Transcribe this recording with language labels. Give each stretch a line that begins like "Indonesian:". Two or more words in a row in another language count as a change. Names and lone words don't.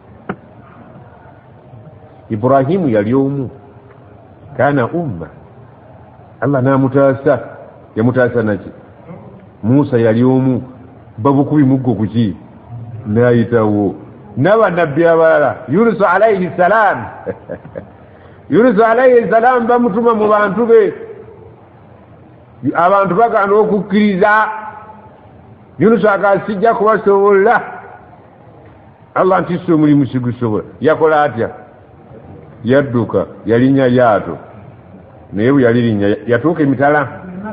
Ganda: Ibrahimu yali omu,
Arabic: كان أمة,
Ganda: Allah n'amutaasa. Yamutaasa naki? Musa yali omu, babukubi muggo kuki n'ayitawo. N'abannabbi abalala, Yunus
Arabic: عليه السلام
Ganda: Yunus
Arabic: عليه السلام
Ganda: bamutuma mu bantu be, abantu bagana okukkiriza. Yunus akasijja kubasobola. Allah nti omulimu sigusobola. Yakola atya? Yadduka, yalinnya lyato, naye bwe yalirinnya yatuuka emitala.